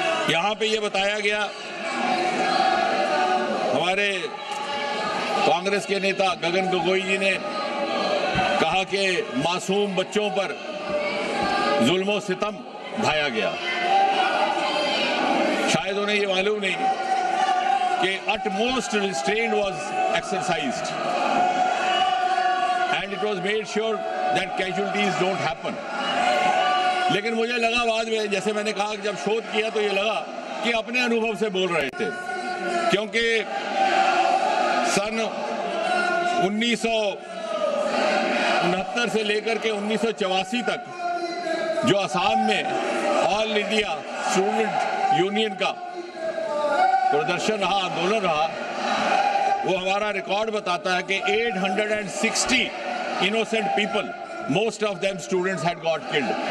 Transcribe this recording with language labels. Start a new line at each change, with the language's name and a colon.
Hindi: यहाँ पे ये बताया गया, हमारे कांग्रेस के नेता गगन गोगोई जी ने कहा कि मासूम बच्चों पर जुल्म सितम ढाया गया। शायद उन्हें ये मालूम नहीं कि
English: utmost restraint was exercised and it was made sure that casualties don't happen.
Hindi: लेकिन मुझे लगा बाद में, जैसे मैंने कहा, जब शोध किया तो ये लगा कि अपने अनुभव से बोल रहे थे, क्योंकि सन 1969 से लेकर के 1984 तक जो असम में ऑल इंडिया स्टूडेंट यूनियन का प्रदर्शन रहा, आंदोलन रहा, वो हमारा रिकॉर्ड बताता है कि 860
English: Innocent people, most of them students had got killed.